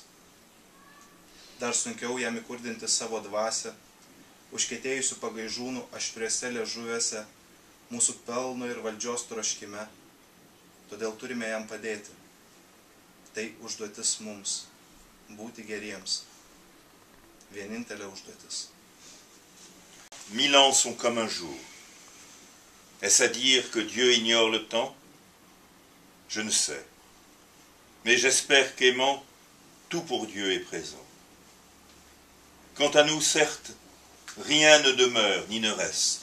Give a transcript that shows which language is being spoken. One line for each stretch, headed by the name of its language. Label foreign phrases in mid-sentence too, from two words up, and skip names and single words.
Lithuanian: Dar sunkiau jam įkurdinti savo dvasią, užkietėjusių pagaižūnų aštriuose liežuviuose, mūsų pelno ir valdžios troškime, todėl turime jam padėti. Tai užduotis mums – būti geriems. Vienintelė užduotis.
French: 1000 ans sont comme un jour. Est-ce à dire que Dieu ignore le temps? Je ne sais. Mais j'espère qu'aimant, tout pour Dieu est présent. Quant à nous, certes, rien ne demeure ni ne reste.